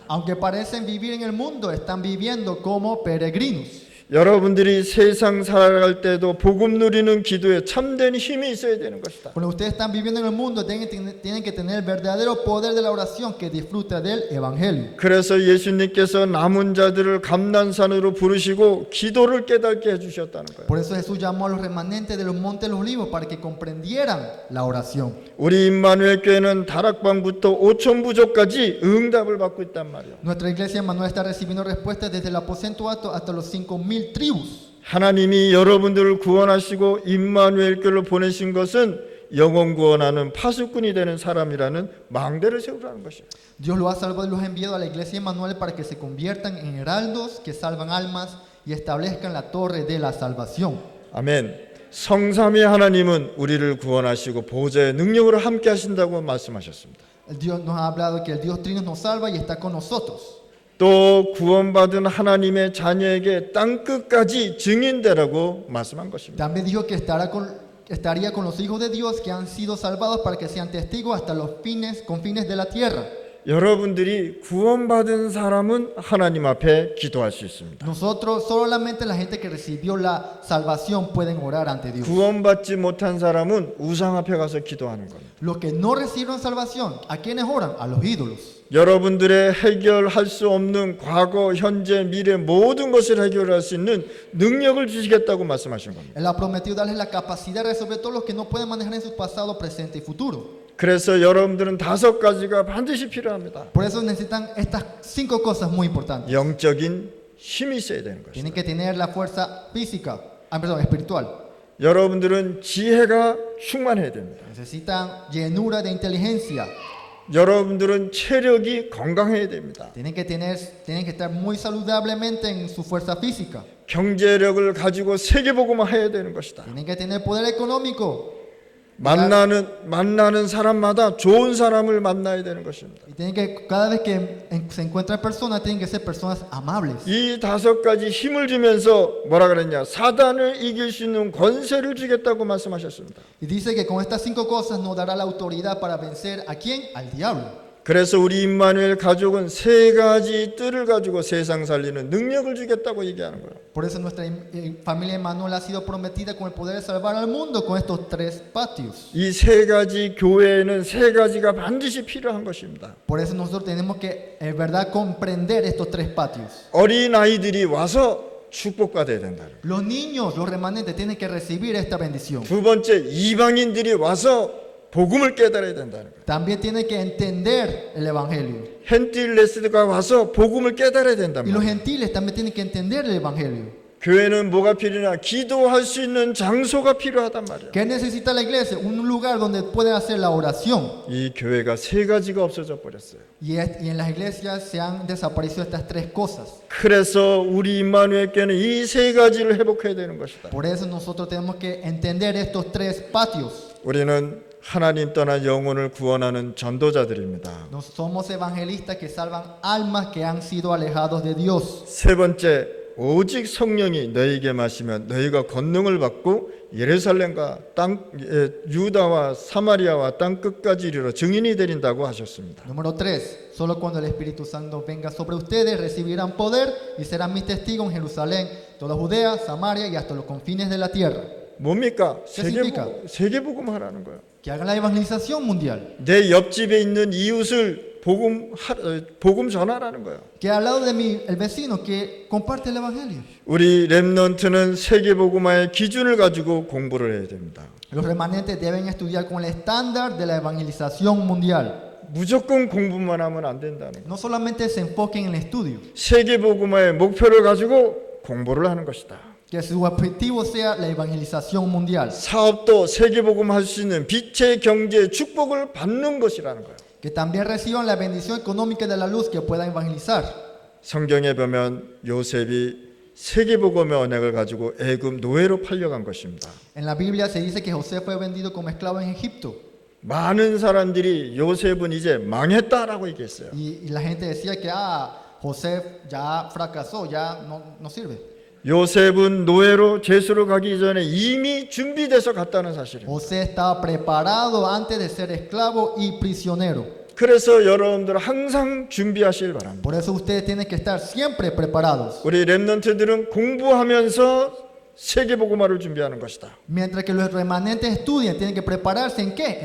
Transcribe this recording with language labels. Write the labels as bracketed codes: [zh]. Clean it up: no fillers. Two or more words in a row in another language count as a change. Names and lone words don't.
[es] Aunque parecen vivir en el mundo, están viviendo como peregrinos. [ko] 여러분들이 세상 살아갈 때도 복음 누리는 기도에 참된 힘이 있어야 되는 것이다. [es] Cuando ustedes están viviendo en el mundo, tienen que tener el verdadero poder de la oración que disfruta del Evangelio. [ko] 그래서 예수님께서 남은 자들을 감난산으로 부르시고 기도를 깨닫게 해주셨다는 거예요. [es] Por eso Jesús llamó a los remanentes de los montes de los olivos para que comprendieran la oración. [ko] 우리 임마누엘 교회는 다락방부터 5천 부족까지 응답을 받고 있단 말이에요. [es] Nuestra iglesia Emmanuel está recibiendo respuestas desde el aposento alto hasta los 5,000 tribus. [ko] 하나님이 여러분들을 구원하시고 임마누엘 교회로 보내신 것은 영혼 구원하는 파수꾼이 되는 사람이라는 망대를 세우라는 것이에요. [es] Dios los ha salvado y los ha enviado a la iglesia Emmanuel para que se conviertan en heraldos que salvan almas y establezcan la torre de la salvación. [ko] 아멘. 성삼위 하나님은 우리를 구원하시고 보호자의 능력으로 함께 하신다고 말씀하셨습니다. [es] El Dios nos ha hablado que el Dios Trino nos salva y está con nosotros. [ko] 또 구원받은 하나님의 자녀에게 땅끝까지 증인되라고 말씀한 것입니다. [es] También dijo que estaría con los hijos de Dios que han sido salvados para que sean testigos hasta los confines de la tierra. [ko] 여러분들이 구원받은 사람은 하나님 앞에 기도할 수 있습니다. [es] Nosotros, solamente la gente que recibió la salvación pueden orar ante Dios. [ko] 구원받지 못한 사람은 우상 앞에 가서 기도하는 겁니다. [es] Los que no recibieron salvación, ¿a quiénes oran? A los ídolos. [ko] 여러분들의 해결할 수 없는 과거, 현재, 미래 모든 것을 해결할 수 있는 능력을 주시겠다고 말씀하신 겁니다. [es] Él ha prometido darles la capacidad de resolver todo lo que no pueden manejar en su pasado, presente y futuro. [ko] 그래서 여러분들은 5가지가 반드시 필요합니다. [es] Por eso necesitan estas 5 cosas muy importantes. [ko] 영적인 힘이 있어야 되는 것입니다. [es] Tienen que tener la fuerza física, espiritual. [ko] 여러분들은 지혜가 충만해야 됩니다. [es] Necesitan llenura de inteligencia. [ko] 여러분들은 체력이 건강해야 됩니다. [es] Tienen que estar muy saludablemente en su fuerza física. [ko] 경제력을 가지고 세계복음을 해야 되는 것이다. [es] Tienen que tener poder económico. [ko] 만나는 사람마다 좋은 사람을 만나야 되는 것입니다. [es] Y tienen que, cada vez que se encuentran personas, tienen que ser personas amables. [ko] 이 5가지 힘을 주면서 뭐라 그랬냐? 사단을 이길 수 있는 권세를 주겠다고 말씀하셨습니다. [es] Y dice que con estas 5 cosas nos dará la autoridad para vencer ¿a quién? Al diablo. [ko] 그래서 우리 임마누엘 가족은 3가지 뜰을 가지고 세상 살리는 능력을 주겠다고 얘기하는 거예요. [es] Por eso nuestra familia Emmanuel ha sido prometida con el poder de salvar al mundo con estos 3 patios. [ko] 이 3가지 교회에는 3가지가 반드시 필요한 것입니다. [es] Por eso nosotros tenemos que, en verdad, comprender estos 3 patios. [ko] 어린 아이들이 와서 축복받아야 된다. [es] Los niños, los remanentes, tienen que recibir esta bendición. [ko] 2번째, 이방인들이 와서 복음을 깨달아야 된다는 거예요. [es] También tienen que entender el evangelio. [ko] 헨틸레스가 와서 복음을 깨달아야 된단 [es] Y los [ko] 말이에요. [es] gentiles también tienen que entender el evangelio. [ko] 교회는 뭐가 필요하냐? 기도할 수 있는 장소가 필요하단 말이에요. [es] ¿Qué necesita la iglesia? Un lugar donde pueden hacer la oración. [ko] 이 교회가 3가지가 없어져 버렸어요. [es] Y en las iglesias se han desaparecido estas 3 cosas. [ko] 그래서 우리 임마누엘께는 이 3가지를 회복해야 되는 것이다. [es] Por eso nosotros tenemos que entender estos 3 patios. [ko] 우리는 하나님 떠난 영혼을 구원하는 전도자들입니다. [es] Nos somos evangelistas que salvan almas que han sido alejados de Dios. [ko] 3번째, 오직 성령이 너희에게 마시면 너희가 권능을 받고 예루살렘과 유다와 사마리아와 땅 끝까지 이르러 증인이 되린다고 하셨습니다. [es] Número 3. Solo cuando el Espíritu Santo venga sobre ustedes recibirán poder y serán mis testigos en Jerusalén, toda Judea, Samaria y hasta los confines de la tierra. [ko] 뭡니까? [es] significa? [ko] 세계복음 하라는 거예요. [es] Que hagan la evangelización mundial. [ko] 내 옆집에 있는 이웃을 복음 전하라는 거예요. [es] Que al lado de el vecino que comparte el evangelio. [ko] 우리 렘넌트는 세계복음화의 기준을 가지고 공부를 해야 됩니다. [es] Los remanentes deben estudiar con el estándar de la evangelización mundial. [ko] 무조건 공부만 하면 안 된다는 거예요. [es] No solamente se enfoquen en el estudio. [ko] 세계복음화의 목표를 가지고 공부를 하는 것이다. [es] Que su objetivo sea la evangelización mundial. [ko] 사업도 세계복음 할 수 있는 빛의 경제 축복을 받는 것이라는 거예요. [es] Que también reciban la bendición económica de la luz que puedan evangelizar. [ko] 성경에 보면 요셉이 세계복음의 언약을 가지고 애굽 노예로 팔려간 것입니다. [es] En la Biblia se dice que José fue vendido como esclavo en Egipto. [ko] 많은 사람들이 요셉은 이제 망했다라고 얘기했어요. [es] Y la gente decía que José ya fracasó, ya no sirve. [ko] 요셉은 노예로 제수로 가기 전에 이미 준비돼서 갔다는 사실이에요. [es] José estaba preparado antes de ser esclavo y prisionero. [ko] 그래서 여러분들 항상 준비하시길 바랍니다. [es] Por eso ustedes tienen que estar siempre preparados. [ko] 우리 렘넌트들은 공부하면서 세계복음화를 준비하는 것이다. [es] Mientras que los remanentes estudian, tienen que prepararse ¿en qué?